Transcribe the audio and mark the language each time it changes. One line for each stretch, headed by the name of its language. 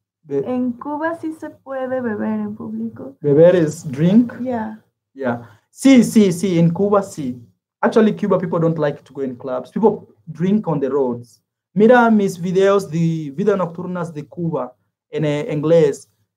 Spanish: En Cuba sí se puede beber en público.
English: Beber is drink. Yeah. Yeah.
Spanish: Sí.
English: In Cuba, sí. Actually, Cuba people don't like to go in clubs. People drink on the roads.
Spanish: Mira mis videos de vida nocturnas de Cuba en inglés.